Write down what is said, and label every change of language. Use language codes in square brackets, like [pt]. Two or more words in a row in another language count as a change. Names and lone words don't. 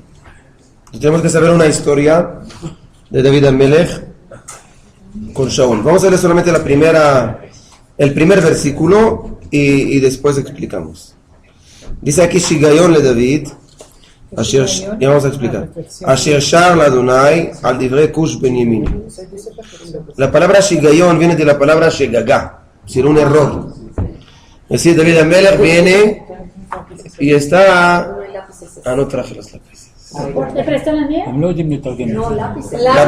[es] Entonces, tenemos que saber una historia de David Amelech con Shaul. Vamos a leer solamente el primer versículo y después explicamos. Dice aquí [he] שגיון לדוד, [es] ya vamos a explicar. [he] אשר שר לה' על דברי כוש בן ימין. [es] La palabra Shigayon viene de la palabra Shegagá, es decir, un error. Es decir, David Amelech viene y está... no traje los lápices. ¿Te prestan la mía? No, lápices.